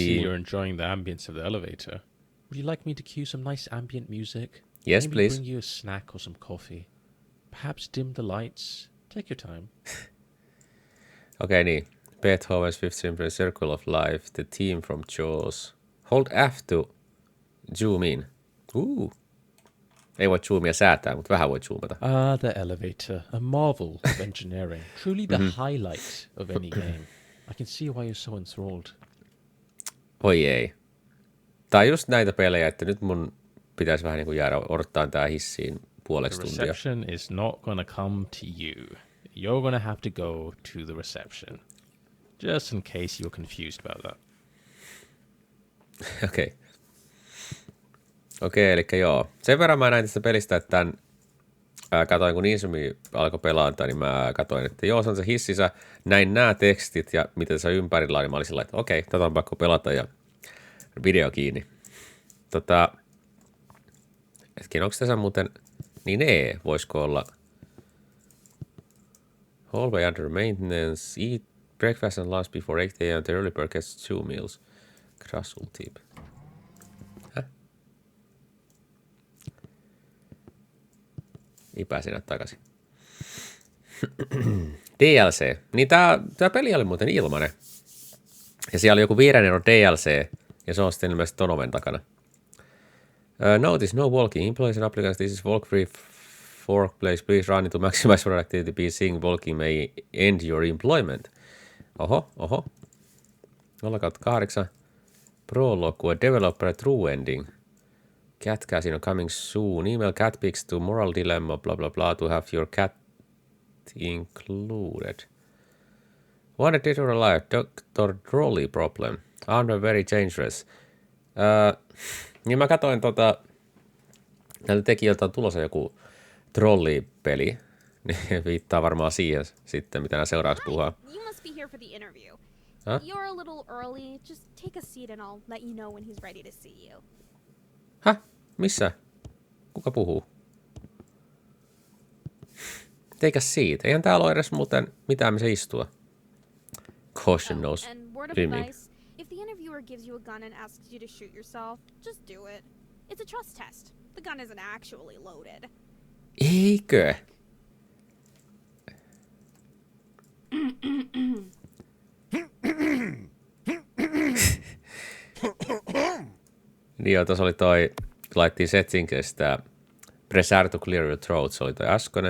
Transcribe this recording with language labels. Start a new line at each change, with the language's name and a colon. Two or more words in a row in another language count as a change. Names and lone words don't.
English: I see you're enjoying the ambience of the elevator. Would you like me to cue some nice ambient music? Yes, Maybe please. bring you a snack or some coffee. Perhaps dim the lights. Take your time.
Finnish: Okei, niin.
English: Beethoven's Fifth Symphony, Circle of Life, The Team from Jaws. Hold F to zoom in.
Finnish: Ei voi zoomia säätää, mutta vähän voi zoomata.
English: The elevator. A marvel of engineering. Truly the highlight of any game. I can see why you're so enthralled.
Finnish: Oi ei. Tää on just näitä pelejä, että nyt mun pitäisi vähän niin kuin jäädä odottaa tää hissiin puoleksi
English: The
Finnish: tuntia.
English: reception is not gonna come to you. You're gonna have to go to the reception. Just in case you're confused about that.
Finnish: Okei. Okei, eli joo. Sen verran mä näin tästä pelistä, että tämän katoin, kun Insumi alkoi pelata, niin mä katoin, että joo, se on se hississä. Näin nämä tekstit ja mitä tässä ympärillä on, niin mä olin sillä että okei, tätä on pakko pelata ja video kiinni. Hetken, onko tässä muuten, niin voisiko olla
English: hallway under maintenance, eat breakfast and lunch before 8 a.m. The early bird gets 2 meals. Crushul tip.
Finnish: Ei pääse enää takaisin. DLC. Niin tää peli oli muuten ilmanen. Ja siellä oli joku 5 € DLC. Ja se on sitten ilmeisesti ton oven takana.
English: Notice no walking. Employees and applicants. This is walk free workplace. Please run to maximize productivity. Be seeing walking may end your employment. Oho. 0/8. Prologue. A developer true ending. Cat casino coming soon. Email cat pics to Moral Dilemma, blah blah blah, to have your cat included. Wanted dead or alive, Dr. Trolley problem. Under very dangerous.
Finnish: Niin mä katsoin näiltä tekijöiltä on tulossa joku trollipeli. Niin viittaa varmaan siihen sitten, mitä nämä seuraavaksi puhuu.
English: You must be here for the interview. Huh? You're a little early. Just take a seat and I'll let you know when he's ready to see you.
Finnish: Häh? Missä? Kuka puhuu?
English: Take a seat.
Finnish: Eihän täällä ole edes muuten mitään, missä istua.
English: Caution knows. And word of Swimming. advice, if the interviewer gives you a gun and asks you to shoot yourself, just do it. It's a trust test. The gun isn't actually loaded.
Finnish: Eikö? Niin joo, tuossa oli toi, laittiin settingsistä
English: press R to clear your throat,
Finnish: se oli toi äskönen.